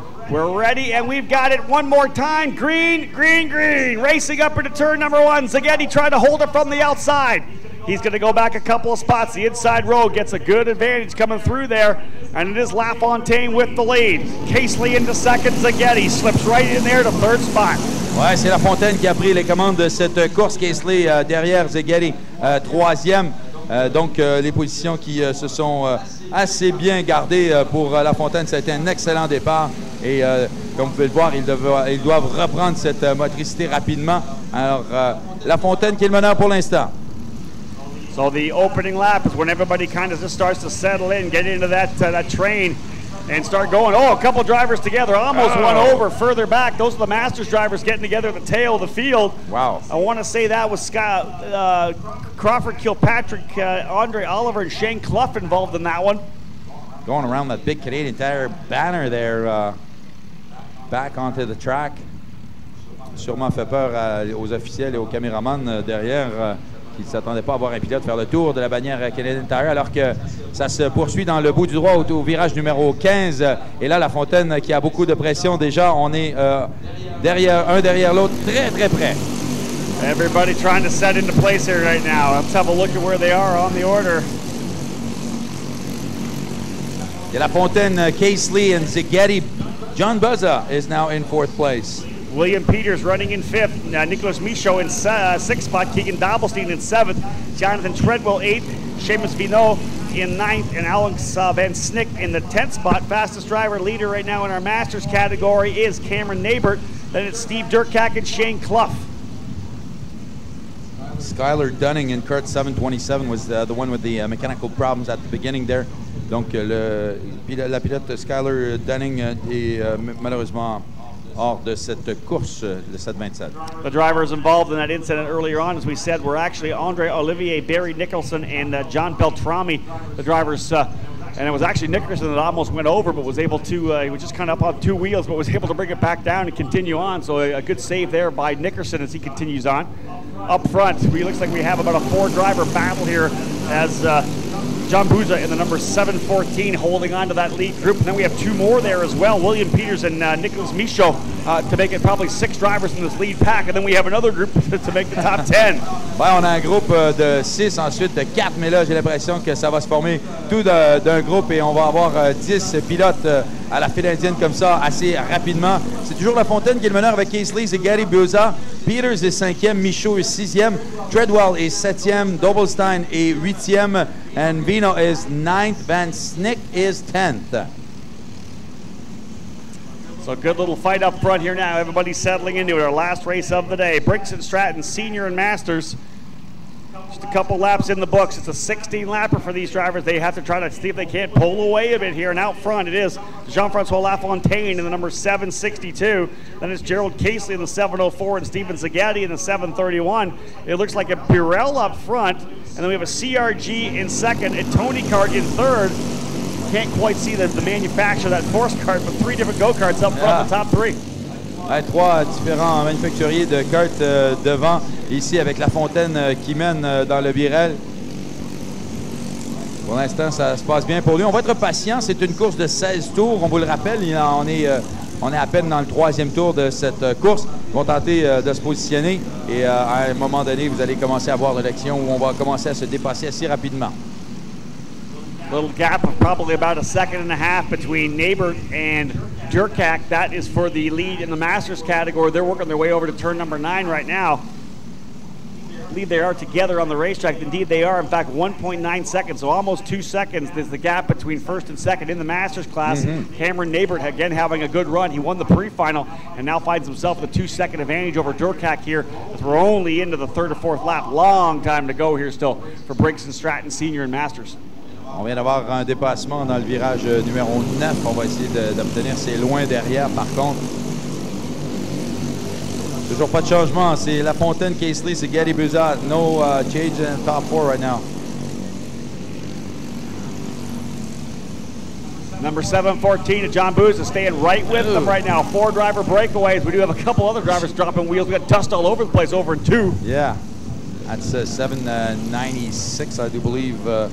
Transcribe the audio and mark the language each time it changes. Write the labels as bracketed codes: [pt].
[en] We're ready, and we've got it one more time. Green, green, green. Racing up into turn number 1. Zaghetti tried to hold it from the outside. He's going to go back a couple of spots. The inside road gets a good advantage coming through there, and it is Lafontaine with the lead. Casely into second. Zaghetti slips right in there to third spot. [fr] Ouais, c'est Lafontaine qui a pris les commandes de cette course. Casely derrière Zaghetti, troisième. Donc, les positions qui se sont assez bien gardées pour Lafontaine. Ça a été un excellent départ. Et comme vous pouvez le voir, ils doivent reprendre cette motricité rapidement. Alors, Lafontaine qui est le meneur pour l'instant. [en] So the opening lap is when everybody kind of just starts to settle in, get into that train, and start going. Oh, a couple drivers together, almost one over further back. Those are the Masters drivers getting together at the tail of the field. Wow. I want to say that was Crawford Kilpatrick, Andre Oliver, and Shane Clough involved in that one. Going around that big Canadian Tire banner there, back onto the track. [fr] Sûrement fait peur aux officiels et aux caméramans derrière. Qui ne s'attendaient pas à voir un pilote faire le tour de la bannière Canadian Tire, alors que ça se poursuit dans le bout du droit au virage numéro 15. Et là, Lafontaine qui a beaucoup de pression déjà. On est un derrière l'autre, très, très près. [en] Everybody trying to set into place here right now. Let's have a look at where they are on the order. Et Lafontaine, Casely, and Zaghetti. John Buzza is now in 4th place. William Peters running in 5th. Nicholas Michaud in 6th spot. Keegan Dobbelstein in 7th. Jonathan Treadwell 8th. Seamus Vinot in 9th. And Alex Van Snick in the 10th spot. Fastest driver leader right now in our Masters category is Cameron Nabbert. Then it's Steve Durkak and Shane Clough. Skylar Dunning in Kurt 727 was the one with the mechanical problems at the beginning there. [fr] Donc la pilote Skylar Dunning est malheureusement hors de cette course, le 727. [en] The drivers involved in that incident earlier on, as we said, were actually Andre Olivier, Barry Nicholson, and John Beltrami. The drivers, and it was actually Nicholson that almost went over, but was able to, he was just kind of up on 2 wheels, but was able to bring it back down and continue on. So a good save there by Nicholson as he continues on. Up front, it looks like we have about a 4-driver battle here as John Buza in the number 714 holding on to that lead group. And then we have two more there as well, William Peters and Nicholas Michaud, to make it probably 6 drivers in this lead pack. And then we have another group to make the top 10. [fr] Ben, on a un groupe de 6, ensuite de 4, mais là, j'ai l'impression que ça va se former tout d'un groupe et on va avoir 10 pilotes à la file indienne comme ça assez rapidement. C'est toujours La Fontaine qui est le meneur avec Casely et Gary Buza. Peters est 5e, Michaud est 6e, Treadwell est 7e, Doblstein est 8e, [en] and Vino is 9th, Van Snick is 10th. So a good little fight up front here now. Everybody's settling into it. Our last race of the day. Briggs Stratton Senior and Masters. Just a couple laps in the books. It's a 16-lapper for these drivers. They have to try to see if they can't pull away a bit here. And out front it is Jean-Francois Lafontaine in the number 762. Then it's Gerald Casely in the 704 and Steven Zagatti in the 731. It looks like a Burrell up front. And then we have a CRG in second and Tony Kart in third. Can't quite see the manufacturer of that force kart, but 3 different go-karts up front, the top 3. [fr] Ouais, 3 différents manufacturiers de karts devant, ici avec La Fontaine qui mène dans le Birel. Pour l'instant, ça se passe bien pour lui. On va être patient, c'est une course de 16 tours, on vous le rappelle. On est à peine dans le 3e tour de cette course. Ils vont tenter de se positionner et à un moment donné, vous allez commencer à voir l'élection où on va commencer à se dépasser assez rapidement. [en] Little gap of probably about a second and a half between Neighbor and Durkak. That is for the lead in the Masters category. They're working their way over to turn number 9 right now. I believe they are together on the racetrack. Indeed, they are. In fact, 1.9 seconds, so almost 2 seconds is the gap between first and second in the Masters class. Cameron Neighbor, again, having a good run. He won the pre-final and now finds himself with a 2-second advantage over Durkak here as we're only into the 3rd or 4th lap. Long time to go here still for Briggs Stratton Senior and Masters. [fr] On vient d'avoir un dépassement dans le virage numéro 9. On va essayer d'obtenir. C'est loin derrière, par contre. Toujours pas de changement. C'est La Fontaine, Casely, c'est Gary Buza. [en] No change in top 4 right now. Number 714, John Buza staying right with them right now. 4 driver breakaways. We do have a couple other drivers dropping wheels. We got dust all over the place over in 2. Yeah. That's 796, I do believe.